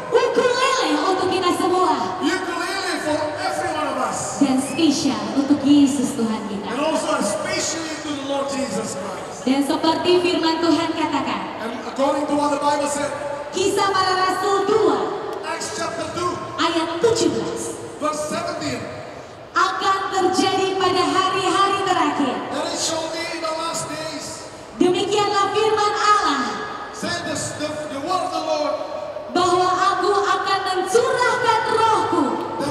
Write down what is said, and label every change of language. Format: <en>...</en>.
<id>ukulele untuk kita semua,</id> <en>ukulele for every one of us,</en> <id>dan spesial untuk Yesus Tuhan kita.</id> <en>and also especially to the Lord Jesus Christ.</en> <id>Dan seperti firman Tuhan katakan,</id> <en>And according to what the Bible said,</en> <id>Kisah Para Rasul 2</id> <en>Acts chapter 2,</en> <id>ayat 17,</id> <en>verse 17,</en> <id>akan terjadi pada hari-hari terakhir.</id> <en>that it shall be in the last days,</en> <id>Demikianlah firman Allah,</id> <en>said the word of the Lord,</en> <id>bahwa aku akan mencurahkan rohku</id>